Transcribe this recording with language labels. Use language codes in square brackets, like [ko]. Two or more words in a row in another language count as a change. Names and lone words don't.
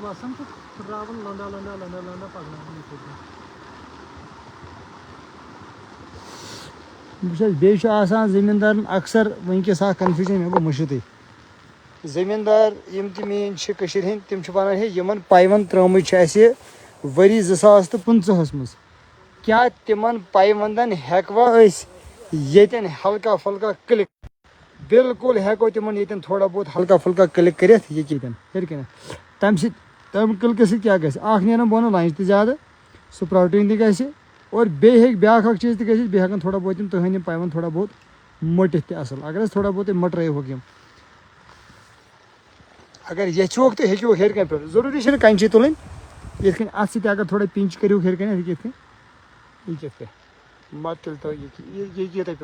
[ks] وٕچھ حظ بیٚیہِ چھُ آسان زٔمیٖندارَن اَکثر وٕنکٮ۪س اَکھ کَنفیوٗجَن مےٚ گوٚو مٔشیٖدٕے زٔمیٖندار یِم تہِ میٛٲنۍ چھِ کٔشیٖرِ ہِنٛدۍ تِم چھِ وَنان ہے یِمَن پایونٛد ترٛٲمٕتۍ چھِ اَسہِ ؤری 2015 منٛز کیٛاہ تِمن پایونٛدَن ہٮ۪کوا أسۍ ییٚتٮ۪ن [ur] ہلکا پھلکا [ks] کِلِک بالکل ہٮ۪کو تِمن ییٚتٮ۪ن [ur] تھوڑا بہت ہلکا پھلکا [ks] کِلِک کٔرِتھ یہِ ییٚتٮ۪ن ہیٚرِ کَنٮ۪تھ تَمہِ سۭتۍ تَمہِ کِلکہٕ سۭتۍ کیٛاہ گژھِ اَکھ نیرَن بۄنہٕ لنٛجہِ تہِ زیادٕ سپراوٹِنٛگ تہِ گژھِ اور بیٚیہِ ہیٚکہِ بیٛاکھ اَکھ چیٖز تہِ گٔژھِتھ بیٚیہِ ہٮ۪کَن [ur] تھوڑا بہت [ks] یِم تُہٕنٛدۍ یِم پایونٛد [ur] تھوڑا بہت [ks] مٔٹِتھ تہِ اَصٕل اگر أسۍ [ur] تھوڑا بہت [ks] تُہۍ مٔٹرٲیہوکھ یِم اگر یژھِہوکھ تہٕ ہیٚکِوکھ ہیٚرِ کَنہِ پٮ۪ٹھ ضروٗری چھِنہٕ کَنچی تُلٕنۍ یِتھ کٔنۍ اَتھ سۭتۍ اگر تھوڑا پِنچ کٔرِو ہیٚرِ کَنٮ۪تھ یہِ کِتھ کٔنۍ یہِ کِتھ کٔنۍ مَتہٕ تُلۍ تو یہِ یہِ تۄہہِ